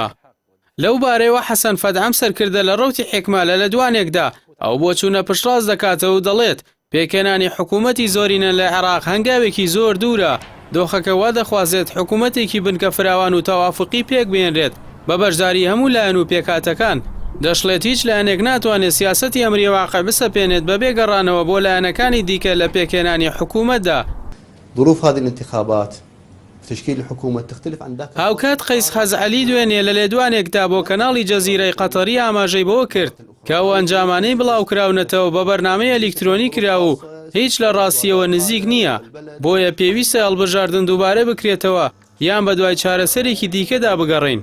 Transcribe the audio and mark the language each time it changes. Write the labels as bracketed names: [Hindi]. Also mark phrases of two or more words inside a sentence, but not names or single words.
[Central Kurdish] لەو بارەیەوە حەسەن فەدعەم سەرکردە لە ڕەوتی حیکمالە لە دوانێکدا ئەو بۆ چوونە پشتڕاست دەکاتەوە و دەڵێت پێکەنانی حکوومەتی زۆرینە لە عێراق هەنگاوێکی زۆر دوورە، دۆخەکە وا دەخوازێت حکوومەتێکی بنکە فراوان و تەوافقی پێک بێنرێت بە بەشداری هەموو لایەن و پێکاتەکان. دەشڵێت هیچ لایەنێک ناتوانێت سیاسەتی ئەمری واقع بسەپێنێت بە بێگەڕانەوە بۆ لایەنەکانی دیکە لە پێکێنانی حکوومەتدا. [Arabic] ظروف هذه الانتخابات تشكيل الحكومة تختلف عن ذاك. [Central Kurdish] هاوکات قەیس خەزعەلی دوێنێ لە لێدوانێکدا بۆ کەناڵی جەزیرەی قەتەری ئاماژەی بەوە کرد کە ئەو ئەنجامانەی بڵاو کراونەتەوە بە بەرنامەی ئەلیکترۆنی کرا و هیچ لە ڕاستیەوە نزیک نییە، بۆیە پێویستە هەڵبژاردن دووبارە بکرێتەوە یان بە دوای چارەسەرێکی دیکەدا بگەڕین.